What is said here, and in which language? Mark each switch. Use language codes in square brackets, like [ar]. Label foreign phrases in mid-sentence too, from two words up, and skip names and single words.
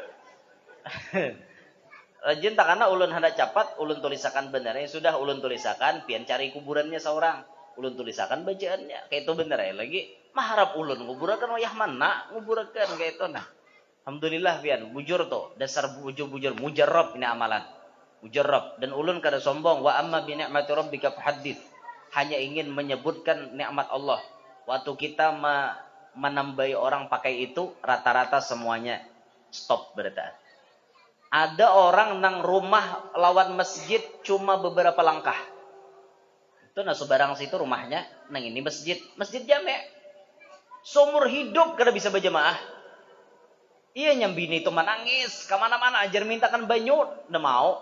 [bjn] Rajin tak karena ulun hendak capat, ulun tulisakan benernya sudah ulun tulisakan, pian cari kuburannya seorang. Ulun tulisakan bacaannya. Kayak itu bener ya lagi. Maharap ulun nguburakan wayah mana nguburakan kayak itu nah. Alhamdulillah pian bujur tuh dasar bujur mujarrab ini amalan. Mujarrab dan ulun kada sombong [ar] وأما بنعمة ربك فحدث [bjn] hanya ingin menyebutkan nikmat Allah waktu kita menambahi orang pakai itu rata-rata semuanya stop berarti. Ada orang nang rumah lawan masjid cuma beberapa langkah. Itu nah sebarang situ rumahnya nang ini masjid jame. Seumur hidup kada bisa berjamaah. Iya nyambini itu menangis kemana-mana ajar mintakan banyu, ndak mau.